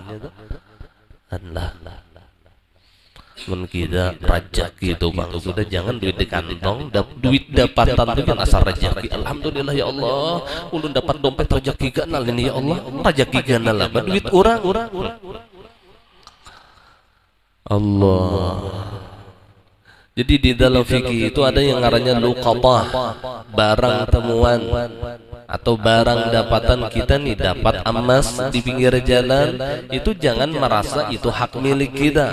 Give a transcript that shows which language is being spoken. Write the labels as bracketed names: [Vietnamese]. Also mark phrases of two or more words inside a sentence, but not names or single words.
[Banjar] Allah. Mun kita rajaki itu bang, sudah jangan duit di kantong, duit dapatan itu kan asal rajaki. [Arabic] الحمد لله يا الله, [Banjar] ulun dapat dompet rajaki ganal ini [Arabic] يا الله, [Banjar] rajaki ganal apa duit orang. Allah. [Indonesian] Jadi di dalam fikih itu ada yang ngarannya luqatah, barang temuan atau barang dapatan kita nih, dapat emas di pinggir jalan, itu jangan merasa itu hak milik kita.